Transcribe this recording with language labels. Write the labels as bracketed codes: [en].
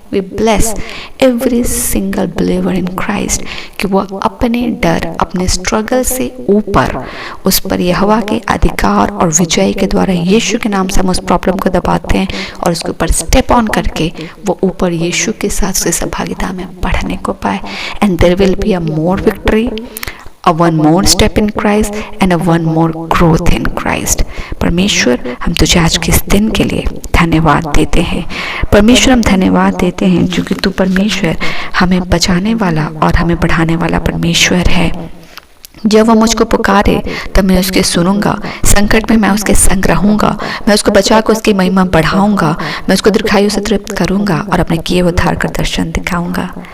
[en] we bless every single believer in Christ [hi] कि वो अपने डर, अपने स्ट्रगल से ऊपर उस पर यहोवा के अधिकार और विजय के द्वारा यीशु के नाम से हम उस प्रॉब्लम को दबाते हैं और उसके ऊपर स्टेप ऑन करके वो ऊपर यीशु के साथ उसकी सहभागिता में बढ़ने को पाए। [en] And there will be a more victory, a one more step in Christ and a one more growth in Christ। [hi] परमेश्वर, हम तुझे आज के इस दिन के लिए धन्यवाद देते हैं। परमेश्वर, हम धन्यवाद देते हैं क्योंकि तू परमेश्वर हमें बचाने वाला और हमें बढ़ाने वाला परमेश्वर है। जब वो मुझको पुकारे तब मैं उसके सुनूंगा, संकट में मैं उसके संग रहूंगा, मैं उसको बचा कर उसकी महिमा बढ़ाऊंगा, मैं उसको दीर्घायु से तृप्त करूंगा और अपने किए उद्धार का दर्शन दिखाऊंगा।